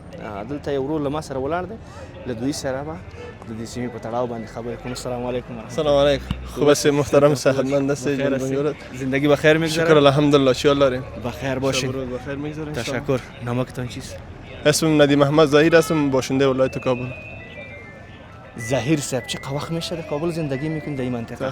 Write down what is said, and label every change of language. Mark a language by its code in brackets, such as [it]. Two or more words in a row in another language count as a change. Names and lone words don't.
[ps] دلته یو ورور له ما سره ولاړ دی، له دوی سره به د دې سیمې په تړاو باندې خبرې کوم. [fa] السلام علیکم. سلام علیکم. خوب هستی محترم صحتمند هستی؟ زندگی بخیر میگذره؟ شکر الحمدلله. چیال داریم؟ بخیر باشین. بخیر میگذره. تشکر. نامتان چیست؟ اسمم ندیم احمد ظاهر هستم، باشنده ولایت کابل. ظاهر صاحب چه وقت میشه در کابل زندگی میکنید در این منطقه؟